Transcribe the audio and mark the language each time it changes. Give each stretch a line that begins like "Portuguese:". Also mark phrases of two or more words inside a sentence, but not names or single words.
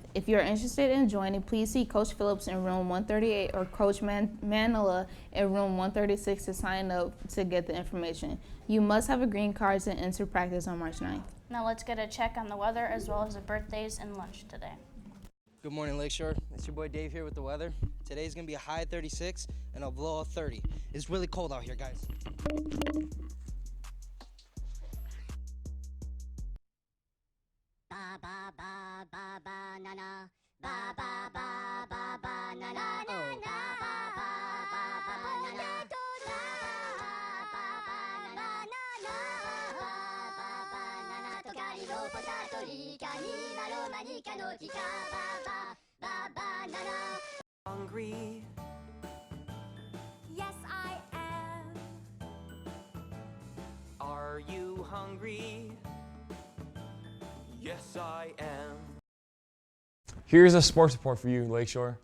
English: If you're interested in joining, please see Coach Phillips in room 138 or Coach Manila in room 136 to sign up to get the information. You must have a green card to enter practice on March 9th. Now let's get a check on the weather as well as the birthdays and lunch today. Good morning, Lakeshore. It's your boy Dave here with the weather. Today's gonna be a high 36 and a low of 30. It's really cold out here, guys. Ba ba ba ba ba na na. Ba ba ba ba ba na na. Oh. Ba ba ba ba ba na na. Ba ba ba na na na. Ba ba ba na na. Tokari no potato rika ni malo manika no tika. Ba ba ba ba na na. Hungry. Yes, I am. Are you hungry? Yes, I am. Here's a sports report for you, Lakeshore.